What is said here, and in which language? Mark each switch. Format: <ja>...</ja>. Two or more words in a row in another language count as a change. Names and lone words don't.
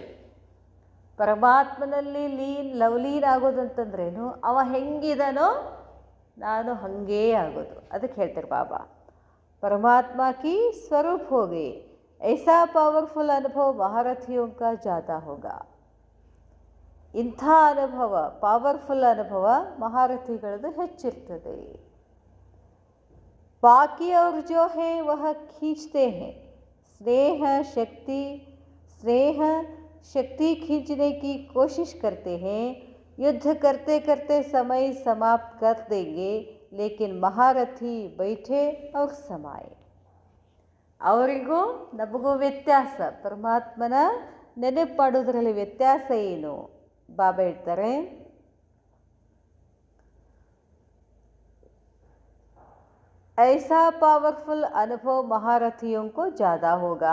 <kn>ಪರಮಾತ್ಮನಲ್ಲಿ ಲವ್ಲೀನ್ ಆಗೋದಂತಂದ್ರೇನು, ಅವ ಹೆಂಗಿದನೋ ನಾನು ಹಾಗೇ ಆಗೋದು. ಅದಕ್ಕೆ ಹೇಳ್ತಾರೆ</kn> <hi>ಬಾಬಾ, परमात्मा की स्वरूप हो गए. ऐसा पावरफुल अनुभव महारथियों का ज़्यादा होगा.</hi> <kn>ಇಂಥ ಅನುಭವ, ಪವರ್ಫುಲ್ ಅನುಭವ ಮಹಾರಥಿಗಳದ್ದು ಹೆಚ್ಚಿರ್ತದೆ.</kn> <hi>बाकी और जो है वह खींचते हैं, स्नेह शक्ति खींचने की कोशिश करते हैं. युद्ध करते करते समय समाप्त कर देंगे, लेकिन महारथी बैठे और समाए.</hi> <kn>ಅವರಿಗೂ ನಮಗೂ ವ್ಯತ್ಯಾಸ, ಪರಮಾತ್ಮನ ನೆನಪಾಡೋದ್ರಲ್ಲಿ ವ್ಯತ್ಯಾಸ ಏನು?</kn> <hi>ಬಾಬಾ ಹೇಳ್ತಾರೆ, ऐसा पावरफुल अनुभव महारथियों को ज़्यादा होगा.</hi>